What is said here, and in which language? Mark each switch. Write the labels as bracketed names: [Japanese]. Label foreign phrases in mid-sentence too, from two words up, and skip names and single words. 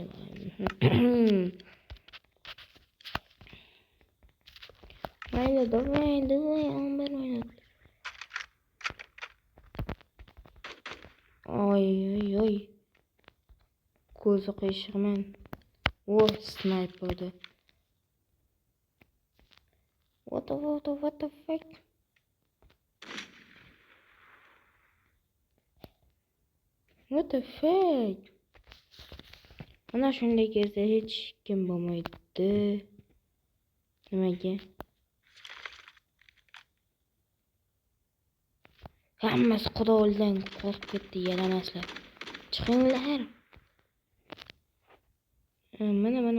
[Uzbek] Mayli, давай 11 minut. Oy. Ko'zi qiyshiqman. Sniperda. [English] What the fuck? What the fuck? [Uzbek] Mana shunday kezda hech kim bo'lmaydi. Nimaga? Hammasi xudodan qo'rqib ketdi, yaramaslar. Chiqinglar. Mana.